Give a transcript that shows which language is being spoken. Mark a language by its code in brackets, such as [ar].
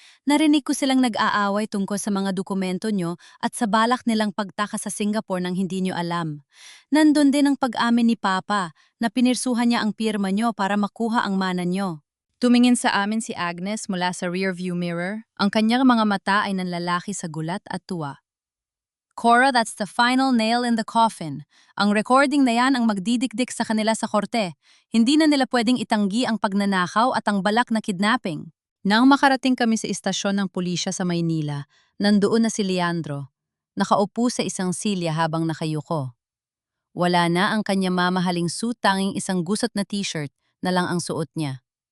[tl] Narinig ko silang nag-aaway tungkol sa mga dokumento nyo at sa balak nilang pagtaka sa Singapore nang hindi nyo alam. Nandun din ang pag-amin ni Papa na pinirsuhan niya ang pirma nyo para makuha ang mana nyo. Tumingin sa amin si Agnes mula sa rearview mirror. Ang kanyang mga mata ay nanlalaki sa gulat at tuwa. [en] Cora, that's the final nail in the coffin. [tl] Ang recording na yan ang magdidikdik sa kanila sa korte. Hindi na nila pwedeng itanggi ang pagnanakaw at ang balak na kidnapping. Nang makarating kami sa istasyon ng pulisya sa Maynila, nandoon na si Leandro. Nakaupo sa isang silya habang nakayuko. Wala na ang kanya mamahaling suit, tanging isang gusot na t-shirt na lang ang suot niya.